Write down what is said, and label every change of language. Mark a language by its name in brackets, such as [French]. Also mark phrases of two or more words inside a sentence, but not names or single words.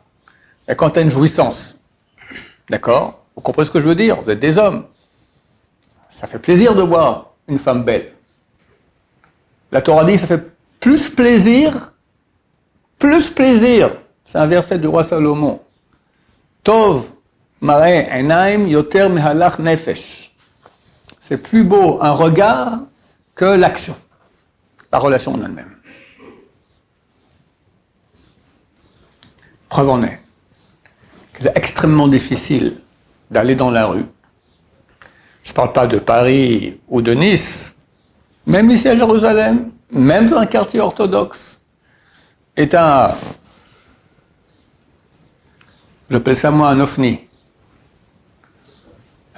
[French] Et quand tu as une jouissance, d'accord? Vous comprenez ce que je veux dire? Vous êtes des hommes. Ça fait plaisir de voir une femme belle. La Torah dit, ça fait plus plaisir. C'est un verset du roi Salomon. [Hebrew] טוב מראה עינים יותר מהלך נפש. [French] C'est plus beau un regard que l'action, la relation en elle-même. Preuve en est qu'il est extrêmement difficile d'aller dans la rue. Je ne parle pas de Paris ou de Nice, même ici à Jérusalem, même dans un quartier orthodoxe, est j'appelle ça moi un ovni.